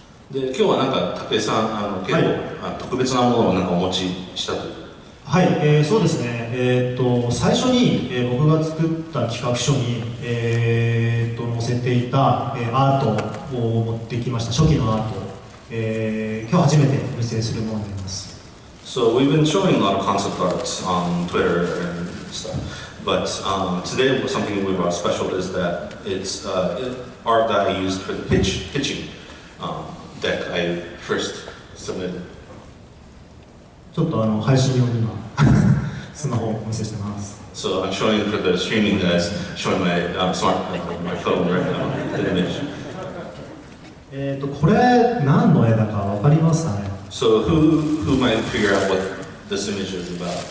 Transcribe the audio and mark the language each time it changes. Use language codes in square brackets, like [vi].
[ja] で今日はなんか武井さん結構、特別なものをなんかお持ちしたという。はい、そうですね。最初に、僕が作った企画書に、載せていた、アートを持ってきました。初期のアート、今日初めてお見せするものになります。 [en] So we've been showing a lot of concept arts on Twitter and stuff, but today something we brought special is that it's art that I used for the pitching deck I first submitted. [ja] ちょっと配信用に今スマホをお見せしてます。 [en] So I'm showing for the streaming guys, showing my my phone right now, the image. [ja] これ何の絵だかわかりますかね？ [en] So who might figure out what this image is about?